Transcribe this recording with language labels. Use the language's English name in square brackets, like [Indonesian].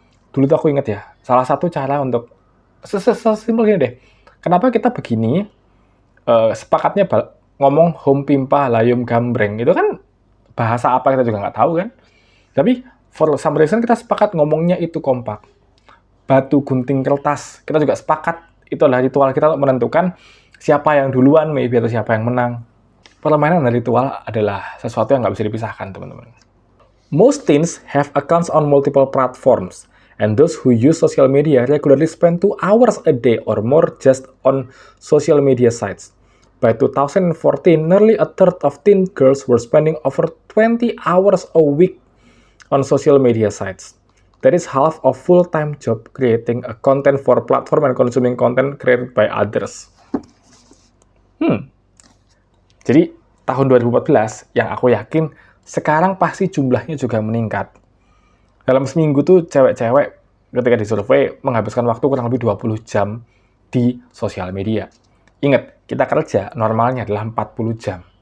[Indonesian] Dulu tuh aku inget ya, salah satu cara untuk sesimpel gini deh, kenapa kita begini, sepakatnya ngomong hom pimpa layum gambreng, itu kan bahasa apa kita juga nggak tahu kan, tapi [English] for some reason [Indonesian] kita sepakat ngomongnya itu kompak. Batu gunting kertas, kita juga sepakat itu adalah ritual kita untuk menentukan siapa yang duluan maybe atau siapa yang menang. Permainan dan ritual adalah sesuatu yang nggak bisa dipisahkan, teman-teman. [English] Most teens have accounts on multiple platforms, and those who use social media regularly spend 2 hours a day or more just on social media sites. By 2014, nearly a third of teen girls were spending over 20 hours a week on social media sites. That is half of full-time job creating a content for platform and consuming content created by others. [Indonesian] Jadi tahun 2014 yang aku yakin sekarang pasti jumlahnya juga meningkat. Dalam seminggu tuh cewek-cewek ketika disurvei menghabiskan waktu kurang lebih 20 jam di sosial media. Ingat, kita kerja normalnya adalah 40 jam.